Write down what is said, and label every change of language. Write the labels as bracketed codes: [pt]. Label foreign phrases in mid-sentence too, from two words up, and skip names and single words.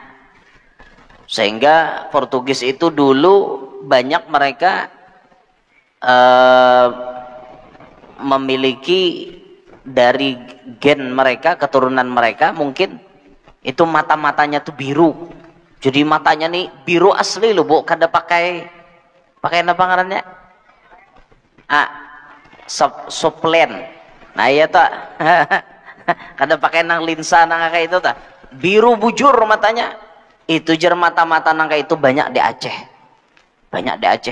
[id] Sehingga Portugis itu dulu banyak mereka memiliki dari gen mereka, keturunan mereka mungkin itu mata-matanya tuh biru. Jadi matanya nih biru asli loh, bu, [bjn] kada pakai apa ngarannya? [id] Soplen. [bjn] Nah iya tak, kada pakai nang linsa nang kayak itu tak. Biru bujur matanya. Itu jar mata-mata nang kayak itu banyak di Aceh. [id] Banyak di Aceh.